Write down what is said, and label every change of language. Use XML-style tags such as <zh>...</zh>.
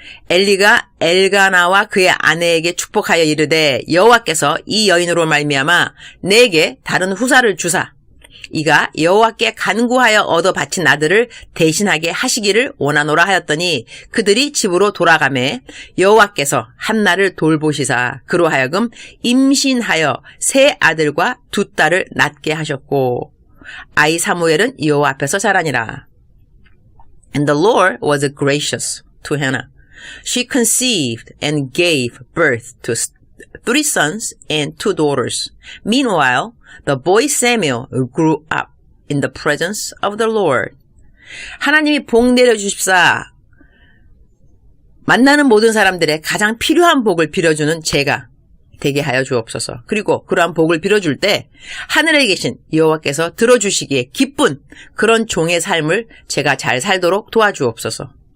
<ko>엘리가 엘가나와 그의 아내에게 축복하여 이르되 여호와께서 이 여인으로 말미암아 내게 다른 후사를 주사 이가 여호와께 간구하여 얻어 바친 아들을 대신하게 하시기를 원하노라 하였더니 그들이 집으로 돌아가매 여호와께서 한나를 돌보시사 그로 하여금 임신하여 세 아들과 두 딸을 낳게 하셨고 아이 사무엘은 여호와 앞에서 자라니라.</ko> <en>And the Lord was gracious to Hannah. She conceived and gave birth to 3 sons and 2 daughters. Meanwhile, the boy Samuel grew up in the presence of the Lord.</en> <ko>하나님이 복 내려주십사. 만나는 모든 사람들의 가장 필요한 복을 빌어주는 제가 되게 하여 주옵소서. 그리고 그러한 복을 빌어줄 때 하늘에 계신 여호와께서 들어주시기에 기쁜 그런 종의 삶을 제가 잘 살도록 도와주옵소서.</ko>